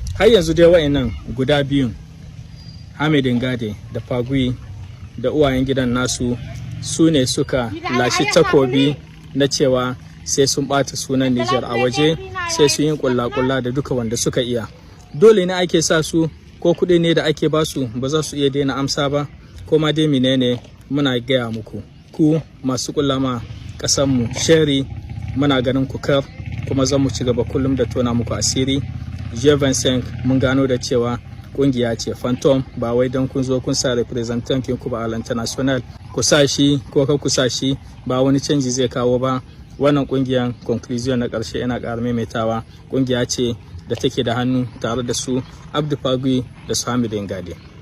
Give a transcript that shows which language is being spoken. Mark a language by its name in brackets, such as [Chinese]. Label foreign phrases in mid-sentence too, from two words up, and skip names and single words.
[Hausa] Har yanzu dai wayannan guda biyun, Hamid Ingade da Pagui da uwayen gidan nasu, su ne suka lashi takobi na cewa sai sun ɓata sunan Niger a waje, sai sun yi ƙulla-ƙulla da duka wanda suka iya. Dole ne ake sa su, ko kuɗi ne da ake ba su ba za su iya daina amsa ba, ko ma dai menene muna gaya muku. Ku masu ƙulla ma ƙasanmu shari, muna ganin ku kar, kuma za mu ci gaba kullum da tona muku asiri. G vingt-cinq mun gano da cewa ƙungiya ce phantom, ba wai don kun zo kun sa representant ku ba [French] a l'international. [Hausa] Ku sa shi ko kar ku sa shi, ba wani canji zai kawo ba. Wannan ƙungiyar conclusion na ƙarshe ina ƙara maimaitawa, ƙungiya ce da take da hannu tare da su Abdu Pagui da su Hamid Ngade.